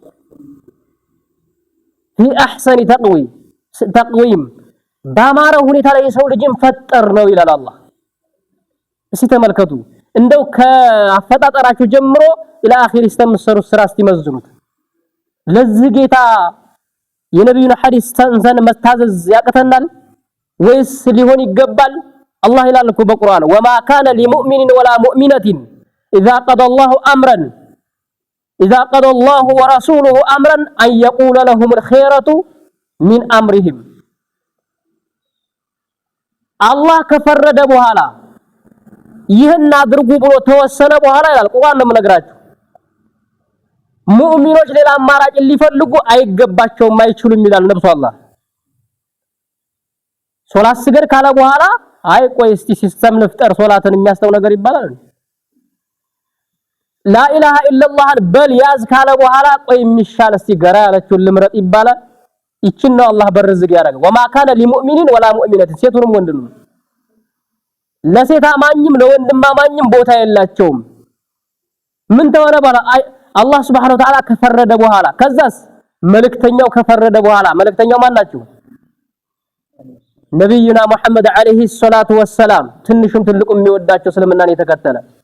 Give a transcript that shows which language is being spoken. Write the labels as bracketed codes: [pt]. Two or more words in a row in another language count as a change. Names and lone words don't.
[ar] في احسن تقويم [am] ባማረው ሁኔታ ላይ የሰው ልጅን ፈጠር ነው ይላል አላህ እስቲ ተመልከቱ እንደው ከአፈጣጠራችሁ ጀምሮ [ar] إلى آخر [am] እስከምትሰሩት ስራ እስቲመዝኑት ለዚህ ጌታ የነብዩን ሐዲስ ተንዘን መታዘዝ ያቀተናል ወይስ ሊሆን ይገባል አላህ ይላል እኮ በቁርአን [ar] وما كان لمؤمن ولا مؤمنة إذا قضى الله ورسوله أمرا أن يقول لهم الخيرة من أمرهم [am] الله ከፈረደ በኋላ ይህን አድርጉ ብሎ ተወሰነ በኋላ ይላል ቁርአን ነው የምነግራችሁ ሙእሚኖች ሌላ አማራጭ ሊፈልጉ አይገባቸውም አይችሉም ይላል ነብዩ አላህ ሶላት ስገድ ካለ በኋላ አይ ቆይ እስቲ ሲስተም ልፍጠር ሶላትን የሚያስተው ነገር ይባላል [ar] لا اله الا الله [am] በል ያዝ ካለ በኋላ ቆይ የሚሻል እስቲ ገራ ያለችው ልምረጥ ይባላል ይችን ነው አላህ በርዝግ ያደረገው [ar] وما كان لمؤمن ولا مؤمنة [am] ሴቱንም ወንድንም ለሴት አማኝም ለወንድም አማኝም ቦታ የላቸውም ምን ተወረ ባላ አላህ [ar] سبحانه وتعالى [am] ከፈረደ በኋላ ከዛስ መልእክተኛው ከፈረደ በኋላ መልእክተኛው ማን ናቸው ነብዩና መሐመድ [ar] عليه الصلاة والسلام [am] ትንሹም ትልቁም የሚወዳቸው እስልምናን የተከተለ